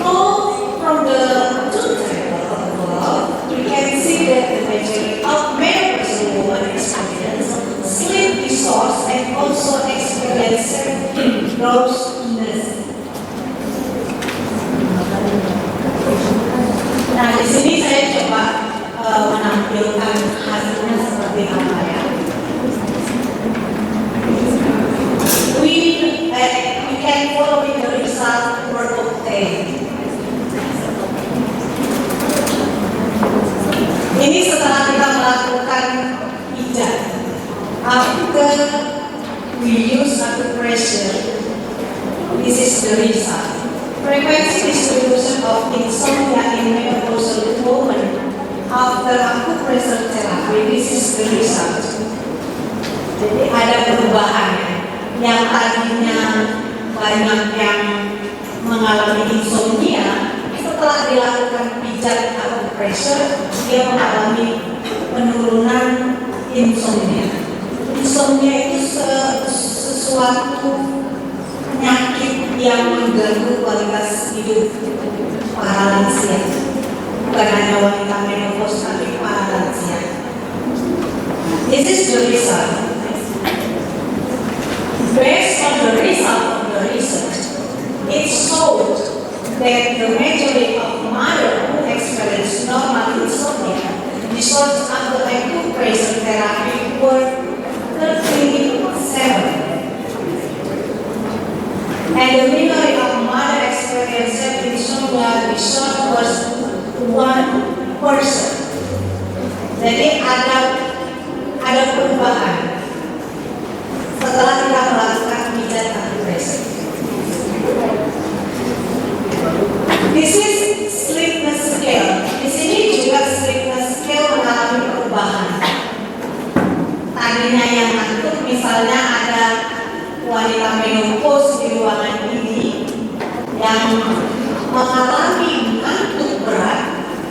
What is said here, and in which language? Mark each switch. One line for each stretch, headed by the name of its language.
English: So from the two tables above, we can see that the majority of menopausal women experience sleep disorders and also experience drowsiness.
Indonesian: menampilkan hasilnya seperti apa ya.
English: We can follow the result for obtain.
Indonesian: Ini setelah kita melakukan pijat.
English: After we use acupressure, this is the result. Frequency distribution of insomnia in menopausal women after acupressure therapy, this is the result.
Indonesian: Jadi ada perubahan yang tadinya banyak yang mengalami insomnia, setelah dilakukan pijat acupressure, dia mengalami penurunan insomnia. Insomnia itu sesuatu penyakit yang mengganggu kualitas hidup para lansia, bukan hanya wanita menopause tapi para lansia.
English: This is the result. Based on the result of the research, it showed that the majority of mothers who experience normal insomnia results after acupressure therapy were 37. And the minority of mother experiencing insomnia result was 1%.
Indonesian: Jadi ada perubahan setelah kita melakukan pijat acupressure.
English: This is sleepiness scale.
Indonesian: Di sini juga sleepiness scale mengalami perubahan. Tadinya yang ngantuk, misalnya ada wanita menopause di ruangan ini yang mengalami ngantuk berat.